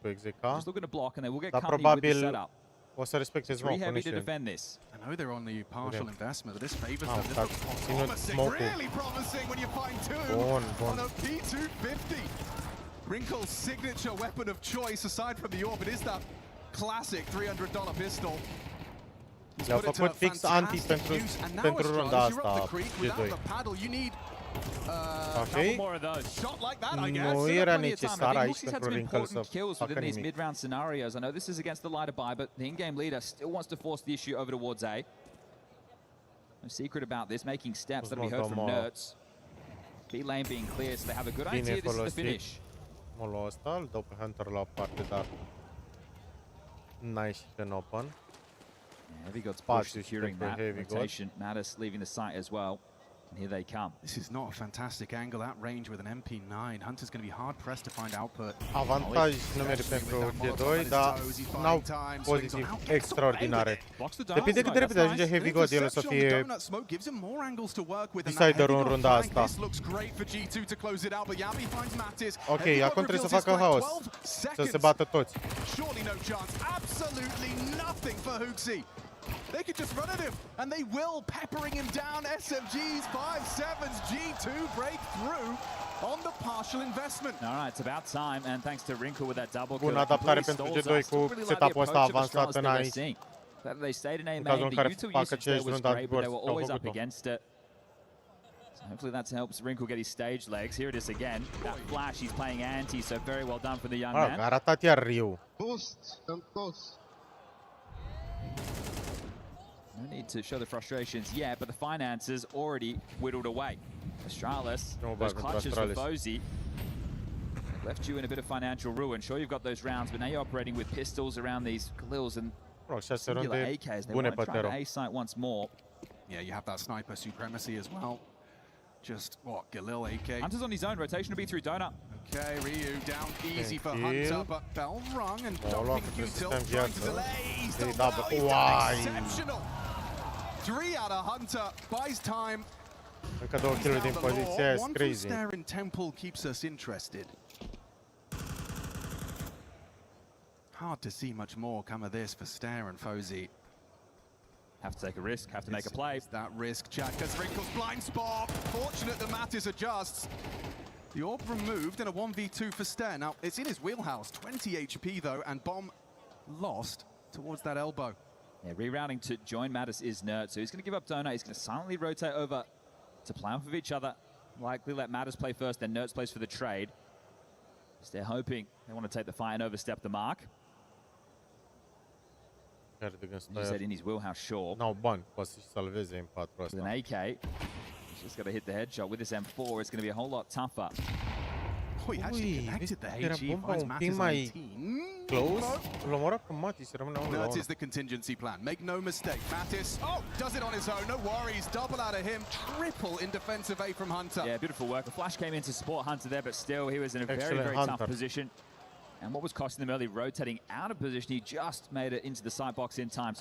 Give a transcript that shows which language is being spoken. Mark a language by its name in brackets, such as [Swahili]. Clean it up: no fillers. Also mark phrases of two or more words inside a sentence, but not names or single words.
[English] Just looking to block, and they will get company with the setup. Three heavy to defend this. I know they're on the partial investment, but this favors them. This looks promising, really promising when you find two on a P250. Wrinkle's signature weapon of choice, aside from the orb, it is that classic $300 pistol. [Romanian] Le-au făcut fix anti pentru runda asta, G2. Ok? Nu era necesar aici pentru Wrinkle să facă nimic. [English] Mid-round scenarios. I know this is against the lighter buy, but the in-game leader still wants to force the issue over towards A. No secret about this, making steps that we heard from Nertz. B lane being clear, so they have a good idea. This is the finish. [Romanian] Molul ăsta, îl dau pe Hunter la o parte, dar n-a ieșit în open. [English] Heavy God's push securing that rotation. Mattis leaving the site as well. And here they come. This is not a fantastic angle at range with an MP9. Hunter's going to be hard-pressed to find output. [Romanian] Avantaj numeri pentru G2, dar n-au poziții extraordinare. Depinde cât de repede ajunge Heavy God, el o să fie deciderul în runda asta. Ok, acum trebuie să facă haos, să se bată toți. [English] They could just run at him, and they will, peppering him down. SMGs, 5-7s, G2 breakthrough on the partial investment. All right, it's about time, and thanks to Wrinkle with that double [Romanian] Bună adaptare pentru G2 cu setup-ul ăsta avansat în aici. [English] They stayed in A [Romanian] În cazul în [English] main, [Romanian] care [English] the util [Romanian] facă [English] usage [Romanian] ce [English] there was [Romanian] runda [English] great, but they were [Romanian] au [English] always up [Romanian] făcut-o. [English] against it. So hopefully that helps Wrinkle get his stage legs. Here it is again. That flash, he's playing anti, so very well done for the young man. [Romanian] A ratat iar Ryu. [English] No need to show the frustrations yet, but the finances already whittled away. Astralis, those clutches for Fozy left you in a bit of financial ruin. Sure, you've got those rounds, but now you're operating with pistols around these Galils and singular AKs. They want to try to A-site once more. Yeah, you have that sniper supremacy as well. Just, what, Galil AK? Hunter's on his own. Rotation will be through Donut. Okay, Ryu down easy for Hunter, but bell rung and dumping util trying to delay. He's done well, he's done exceptional. 3 out of Hunter, buys time. [Romanian] Încă 2 kill din poziția, e crazy. [English] One from in Temple keeps us interested. Hard to see much more come of this for Stare and Fozy. Have to take a risk, have to make a play. It's that risk, Jack, because Wrinkle's blind spot. Fortunate that Mattis adjusts. The orb removed and a 1v2 for Stare. Now, it's in his wheelhouse. 20 HP, though, and Bomb lost towards that elbow. Yeah, rerouting to join Mattis is Nerd, so he's going to give up Donut. He's going to silently rotate over to play off of each other. Likely let Mattis play first, then Nerds plays for the trade. So they're hoping they want to take the fight and overstep the mark. You said in his wheelhouse, sure. [Romanian] N-au bani, poate să-și salveze în 4 [English] With an AK, he's just got to hit the headshot. With this M4, it's going to be a whole lot tougher. Oh, he actually connected the HE, finds Mattis on 18. Close? [Romanian] Îl omoră pe Mattis, rămâne 1-1. [English] That is the contingency plan. Make no mistake. Mattis, does it on his own. No worries. Double out of him. Triple in defensive A from Hunter. Yeah, beautiful work. The flash came in to support Hunter there, but still he was in a very tough position. And what was costing them early, rotating out of position, he just made it into the sight box in time.